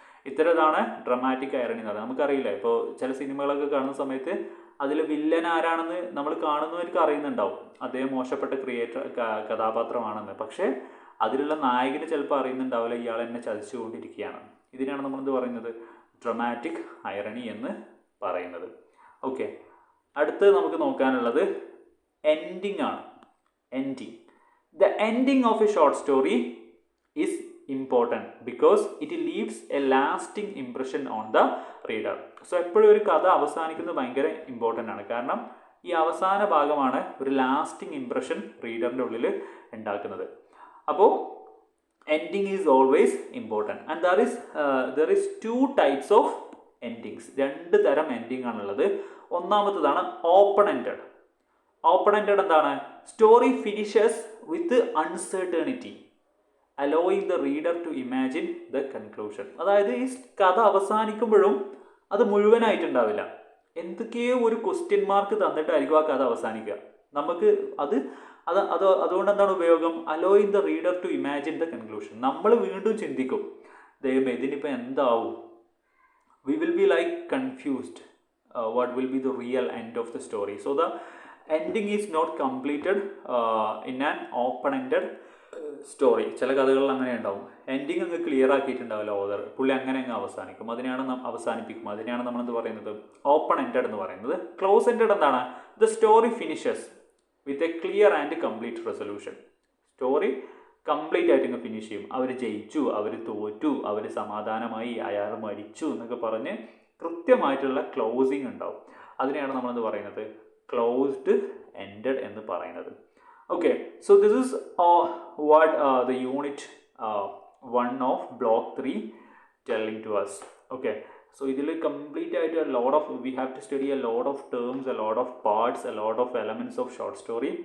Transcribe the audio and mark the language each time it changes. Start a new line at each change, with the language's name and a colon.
Malayalam: ഇത്തരതാണ് dramatic irony എന്ന് പറയുന്നത്. നമുക്കറിയില്ല, ഇപ്പോൾ ചില സിനിമകളൊക്കെ കാണുന്ന സമയത്ത് അതിൽ വില്ലൻ ആരാണെന്ന് നമ്മൾ കാണുന്നവർക്ക് അറിയുന്നുണ്ടാവും, അദ്ദേഹം മോശപ്പെട്ട കഥാപാത്രമാണെന്ന്. പക്ഷേ അതിലുള്ള നായകന് ചിലപ്പോൾ അറിയുന്നുണ്ടാവില്ല ഇയാൾ എന്നെ ചതിച്ചുകൊണ്ടിരിക്കുകയാണ്. ഇതിനാണ് നമ്മളെന്ത് പറയുന്നത്? ഡ്രമാറ്റിക് ഐറണി എന്ന് പറയുന്നത്. ഓക്കെ, അടുത്ത് നമുക്ക് നോക്കാനുള്ളത് എൻഡിങ് ആണ്. Ending.
English: The ending of a short story is important because it leaves a lasting impression on the reader.
Malayalam: So എപ്പോഴും ഒരു കഥ അവസാനിക്കുന്നത് ഭയങ്കര ഇമ്പോർട്ടൻ്റ് ആണ്. കാരണം ഈ അവസാന ഭാഗമാണ് ഒരു ലാസ്റ്റിംഗ് ഇംപ്രഷൻ റീഡറിൻ്റെ ഉള്ളിൽ ഉണ്ടാക്കുന്നത്.
English: അപ്പോൾ ending is always important. And there is 2 types of endings.
Malayalam: 2 തരം എൻഡിങ് ആണുള്ളത്. ഒന്നാമത്തതാണ് ഓപ്പൺ എൻഡഡ്. ഓപ്പൺ എൻഡഡ് എന്താണ്?
English: Story finishes with uncertainty allowing the reader to imagine the conclusion.
Malayalam: അതായത് ഈ കഥ അവസാനിക്കുമ്പോഴും അത് മുഴുവനായിട്ടുണ്ടാവില്ല, എന്തൊക്കെയോ ഒരു ക്വസ്റ്റ്യൻ മാർക്ക് തന്നിട്ടായിരിക്കും ആ കഥ അവസാനിക്കുക. നമുക്ക് അതുകൊണ്ട് എന്താണ് ഉപയോഗം?
English: allowing the reader to imagine the conclusion.
Malayalam: നമ്മൾ വീണ്ടും ചിന്തിക്കും, ദൈവമേ ഇതിനിപ്പോൾ എന്താവും?
English: we will be like confused what will be the real end of the story. So the ending is not completed in an open-ended story.
Malayalam: ചില കഥകളിൽ അങ്ങനെ ഉണ്ടാവും, എൻഡിങ് അങ്ങ് ക്ലിയർ ആക്കിയിട്ടുണ്ടാവില്ല ഓതർ, പുള്ളി അങ്ങനെ അങ്ങ് അവസാനിക്കും. അവസാനിപ്പിക്കും. അതിനെയാണ് നമ്മളെന്ത് പറയുന്നത്? ഓപ്പൺ എൻഡഡ് എന്ന് പറയുന്നത്. ക്ലോസ് എൻഡഡ് എന്താണ്?
English: The story finishes with a clear and complete resolution.
Malayalam: Story complete ആയിട്ട് ഇങ്ങ് ഫിനിഷ് ചെയ്യും. അവർ ജയിച്ചു, അവർ തോറ്റു, അവർ സമാധാനമായി, അയാൾ മരിച്ചു എന്നൊക്കെ പറഞ്ഞ് കൃത്യമായിട്ടുള്ള ക്ലോസിങ് ഉണ്ടാവും. അതിനെയാണ് നമ്മളെന്ത് പറയുന്നത്? ക്ലോസ്ഡ് എൻഡഡ് എന്ന് പറയുന്നത്.
English: Okay, so this is what the unit 1 of block 3 telling to us. Okay, so
Malayalam: ഇതിൽ കംപ്ലീറ്റ് ആയിട്ട്
English: we have to study a lot of terms, a lot of parts, a lot of elements of short story.